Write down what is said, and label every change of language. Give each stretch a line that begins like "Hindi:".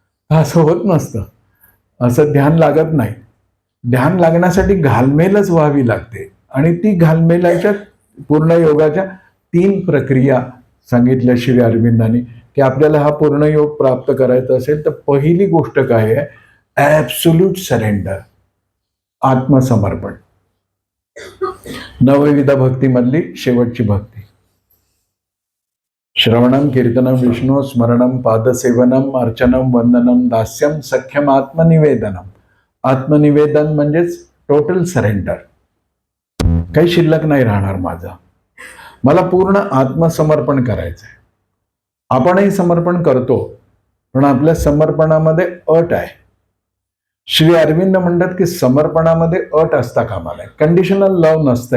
Marathi: असं होत नसतं, असं ध्यान लागत नाही. ध्यान लागण्यासाठी घालमेलच व्हावी लागते आणि ती घालमेलाच्या पूर्ण योगाच्या 3 प्रक्रिया सांगितल्या श्री अरविंदांनी की आपल्याला हा पूर्ण योग प्राप्त करायचा असेल तर पहिली गोष्ट काय आहे,
English: absolute surrender,
Marathi: आत्मसमर्पण. नवविध भक्तीमधली शेवटची भक्ती.
Sanskrit: श्रवणम कीर्तनम विष्णू स्मरणम पादसेवनम अर्चनम वंदनम दास्यम सख्यम आत्मनिवेदनम.
Marathi: आत्मनिवेदन म्हणजेच
English: total surrender,
Marathi: काही शिल्लक नाही राहणार माझं, मला पूर्ण आत्मसमर्पण करायचंय. आपणही समर्पण करतो पण आपल्या समर्पणामध्ये अट आहे. श्री अरविंद म्हणतात की समर्पणामध्ये अट असता कामा नये, कंडिशनल लव नसतं.